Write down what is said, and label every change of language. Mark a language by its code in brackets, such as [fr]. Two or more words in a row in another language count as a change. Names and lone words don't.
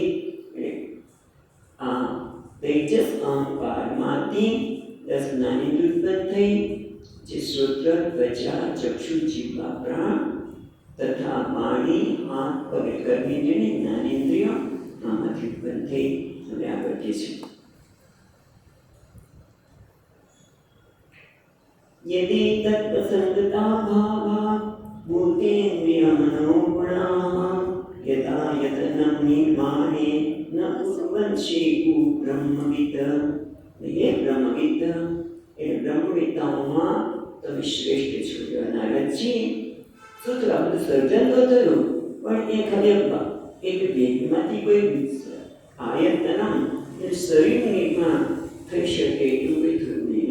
[gu] એટલે આ તેજસ અહંકારમાંથી 10 જ્ઞાનેન્દ્રિયો ઉત્પન્ન થઈ, જે શ્રોત્ર, ત્વચા, ચક્ષુ, જીહ્વા, પ્રાણ તથા વાણી, હાથ, પગ કર્મેન્દ્રિય અને જ્ઞાનેન્દ્રિયો આમાંથી ઉત્પન્ન થઈ. હવે આગળ કે છે [sa] यदि तत्प्रसंगता भावा भूतेन्द्रिय मनोगुणाः यदा यतनं निर्माणे न कुर्वन्ति ब्रह्मविद. [gu] ये ब्रह्मविद એ બ્રહ્મવિદ્તાઓમાં તમે શ્રેષ્ઠ છો. નારદજી શું તો આ બધું સર્જન તો થયું, પણ એ ખરેખર એક વેદમાંથી કોઈ આયતનમ શરીર નિર્માણ થઈ શકે એવું કંઈ થયું નહીં.